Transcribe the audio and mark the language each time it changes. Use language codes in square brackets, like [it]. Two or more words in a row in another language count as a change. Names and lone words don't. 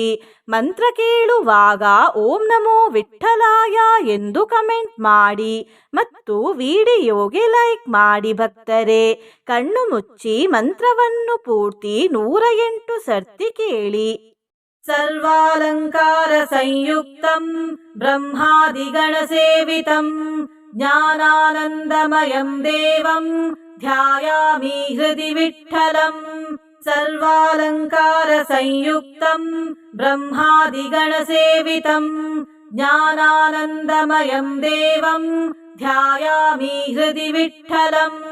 [kn] ಮಂತ್ರ ಕೇಳುವಾಗ [sa] ಓಂ ನಮೋ ವಿಠ್ಠಲಾಯ [kn] ಎಂದು ಕಮೆಂಟ್ ಮಾಡಿ ಮತ್ತು ವಿಡಿಯೋಗೆ ಲೈಕ್ ಮಾಡಿ. ಭಕ್ತರೇ, ಕಣ್ಣು ಮುಚ್ಚಿ ಮಂತ್ರವನ್ನು ಪೂರ್ತಿ 108 ಸರ್ತಿ ಕೇಳಿ. [sa] ಸರ್ವಾಲಂಕಾರ ಸಂಯುಕ್ತಂ ಬ್ರಹ್ಮಾದಿಗಣ ಸೇವಿತಂ ಜ್ಞಾನಾನಂದಮಯಂ ದೇವಂ ಧ್ಯಾಯಾಮಿ ಹೃದಿ ವಿಠ್ಠಲಂ. ಸರ್ವಾಲಂಕಾರ ಸಂಯುಕ್ತಂ ಬ್ರಹ್ಮಾದಿಗಣ ಸೇವಿತಂ ಜ್ಞಾನಾನಂದಮಯಂ ದೇವಂ ಧ್ಯಾಯಾಮಿ ಹೃದಿ ವಿಠ್ಠಲಂ.